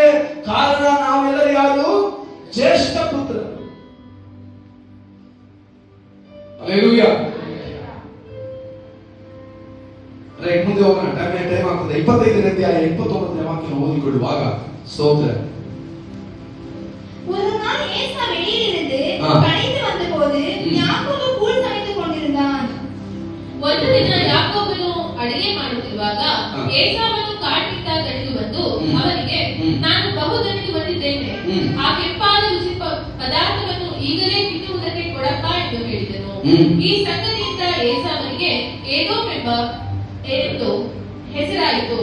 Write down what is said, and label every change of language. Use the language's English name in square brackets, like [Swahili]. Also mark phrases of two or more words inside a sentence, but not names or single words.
[Kannada] ಕಾರಣ ನಾವೆಲ್ಲರೂ ಯಾರು? ಜ್ಯೇಷ್ಠ ಪುತ್ರ. ಹಲ್ಲೆಲೂಯಾ. ರೈಟ್, ಮುಂದೆ ಹೋಗೋಣ. ಟೈಮ್ ಆಗ್ತದೆ. 25ನೇ ಅಧ್ಯಾಯ 29ನೇ ವಾಕ್ಯ ಓದಿಕೊಳ್ಳುವಾಗ ಸ್ತೋತ್ರ. [Tamil] ஒரு நாள் ஏசா வெளியிலிருந்து களைத்து வந்தபோது யாக்கோபு கூழ் சமைத்துக் கொண்டிருந்தான். [Kannada] ಒಂದು ದಿನ ಯಾಕೋಬನು ಅಡಿಗೆ ಮಾಡುತ್ತಿರುವಾಗ ಏಸಾವನು ಕಾಡಿನಿಂದ ನಡೆದು ಬಂದು ಅವನಿಗೆ, ನಾನು ಬಹುದಣಿದು ಬಂದಿದ್ದೇನೆ, ಆ ಕೆಂಪಾದ ರುಚಿ ಪದಾರ್ಥವನ್ನು ಈಗಲೇ ತಿನ್ನುವುದಕ್ಕೆ ಕೊಡಪ್ಪ ಎಂದು ಹೇಳಿದನು. ಈ ಸಂಗತಿಯಿಂದ ಏಸಾವನಿಗೆ ಏದೋಮ್ ಎಂದು ಹೆಸರಾಯಿತು.